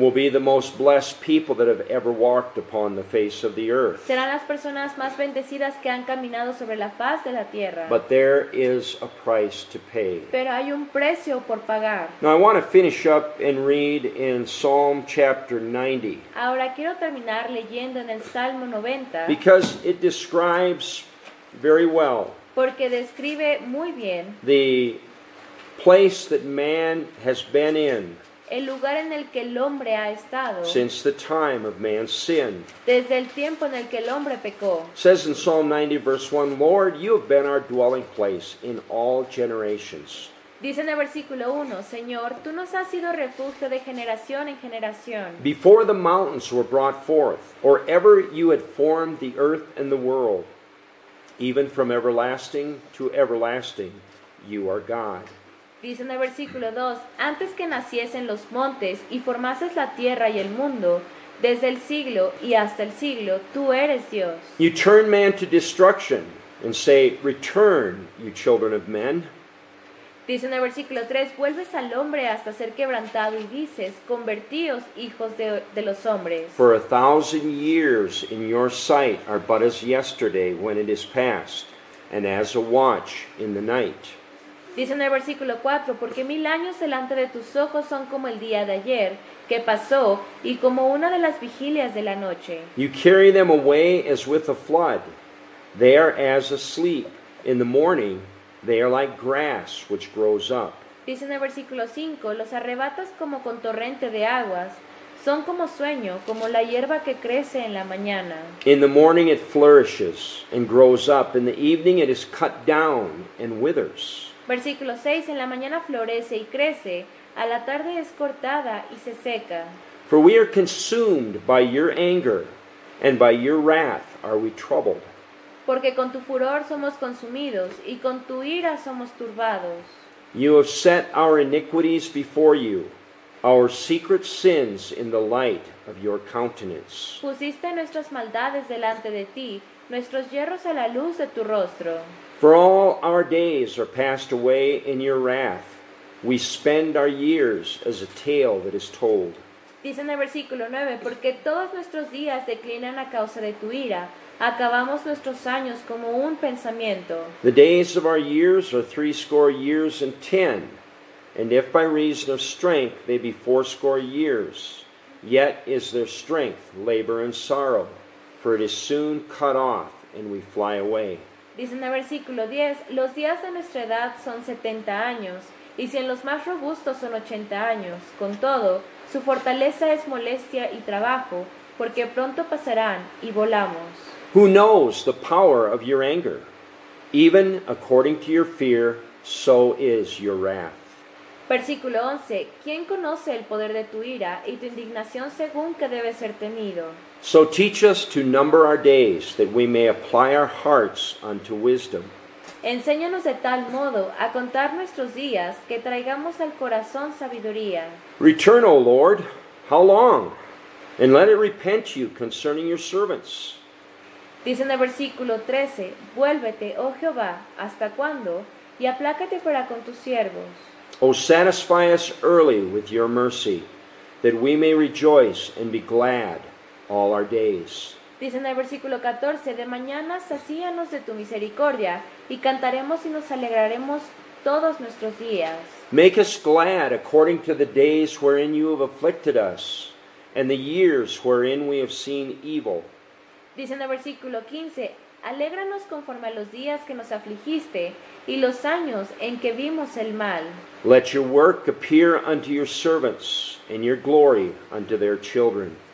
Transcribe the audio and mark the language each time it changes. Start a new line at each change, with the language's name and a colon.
English: will be the most blessed people that have ever walked upon the face of the earth.
Spanish: serán las personas más bendecidas que han caminado sobre la faz de la tierra.
English: But there is a price to pay.
Spanish: Pero hay un precio por pagar.
English: Now I want to finish up and read in Psalm chapter 90,
Spanish: Ahora quiero terminar leyendo en el Salmo 90
English: because it describes very well
Spanish: porque describe muy bien
English: the place that man has been in
Spanish: el lugar en el que el hombre ha estado
English: since the time of man's sin.
Spanish: desde el tiempo en el que el hombre pecó.
English: It says in Psalm 90 verse 1, Lord, you have been our dwelling place in all generations.
Spanish: Dice en el versículo 1, Señor, tú nos has sido refugio de generación en generación.
English: Before the mountains were brought forth, or ever you had formed the earth and the world, even from everlasting to everlasting, you are God.
Spanish: Dice en el versículo 2, antes que naciesen los montes y formases la tierra y el mundo, desde el siglo y hasta el siglo, tú eres Dios.
English: You turn man to destruction and say, return, you children of men.
Spanish: Dice en el versículo 3, vuelves al hombre hasta ser quebrantado y dices, convertíos hijos de los hombres.
English: For 1,000 years in your sight are but as yesterday when it is past, and as a watch in the night.
Spanish: Dice en el versículo 4, porque 1000 años delante de tus ojos son como el día de ayer, que pasó, y como una de las vigilias de la noche.
English: You carry them away as with a flood. They are as asleep. In the morning, they are like grass which grows up.
Spanish: Dice en el versículo 5, los arrebatas como con torrente de aguas, son como sueño, como la hierba que crece en la mañana.
English: In the morning it flourishes and grows up. In the evening it is cut down and withers.
Spanish: Versículo 6, en la mañana florece y crece, a la tarde es cortada y se seca.
English: For we are consumed by your anger, and by your wrath are we troubled.
Spanish: Porque con tu furor somos consumidos, y con tu ira somos turbados.
English: You have set our iniquities before you, our secret sins in the light of your countenance.
Spanish: Pusiste nuestras maldades delante de ti, nuestros yerros a la luz de tu rostro.
English: For all our days are passed away in your wrath. We spend our years as a tale that is told.
Spanish: Dice en el versículo 9, porque todos nuestros días declinan a causa de tu ira, acabamos nuestros años como un pensamiento.
English: The days of our years are 80 years and 10, and if by reason of strength they be 80 years, yet is their strength labor and sorrow, for it is soon cut off, and we fly away.
Spanish: Dice en el versículo 10, los días de nuestra edad son 70 años, y si en los más robustos son 80 años, con todo, su fortaleza es molestia y trabajo, porque pronto pasarán y volamos.
English: Who knows the power of your anger? Even according to your fear, so is your wrath.
Spanish: Versículo 11, ¿quién conoce el poder de tu ira y tu indignación según que debe ser temido?
English: So teach us to number our days, that we may apply our hearts unto wisdom.
Spanish: Enséñanos de tal modo a contar nuestros días que traigamos al corazón sabiduría.
English: Return, O Lord, how long? And let it repent you concerning your servants.
Spanish: Dice en el versículo 13, vuélvete, oh Jehová, ¿hasta cuándo? Y aplácate para con tus siervos.
English: O satisfy us early with your mercy, that we may rejoice and be glad all our days.
Spanish: Dice en el versículo 14, de mañana sacíanos de tu misericordia, y cantaremos y nos alegraremos todos nuestros días.
English: Make us glad according to the days wherein you have afflicted us, and the years wherein we have seen evil.
Spanish: Dice en el versículo 15, alégranos conforme a los días que nos afligiste, y los años en que vimos el mal.
English: Let your work appear unto your servants, and your glory unto their children.